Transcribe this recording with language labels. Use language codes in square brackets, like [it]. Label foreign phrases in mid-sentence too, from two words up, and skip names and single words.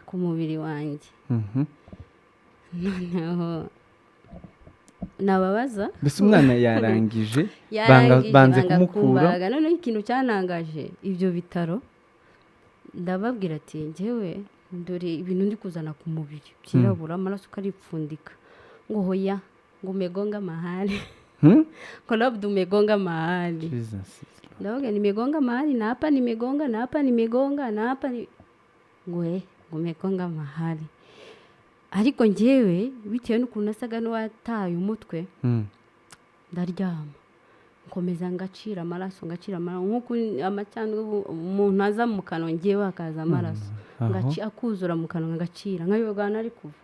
[rw] ku mubiri wanjye noneho nababaza mbese umwana yarangije banze kumukura noneho ikintu cyanangaje ibyo bitaro ndababwira ati njyewe dore ibintu ndi kuzana ku mubiri byirabura amaraso ukaripfundika ngo hoya ngo [sw] umegonga mahali [rw] ngo [sw] labda umegonga mahali [rw] ndavuga [sw] nimegonga mahali na hapa nimegonga na hapa nimegonga na hapa [rw] ngo [sw] umegonga mahali [rw] ariko njyewe bitewe n'ukuntu nasaga n'uwataye umutwe ndaryama nkomeza ngacira amaraso nk'uko amacyandwe umuntu aza mu kanwa njyewe akaza amaraso akuzura mu kanwa ngacira nkayogana ari kuva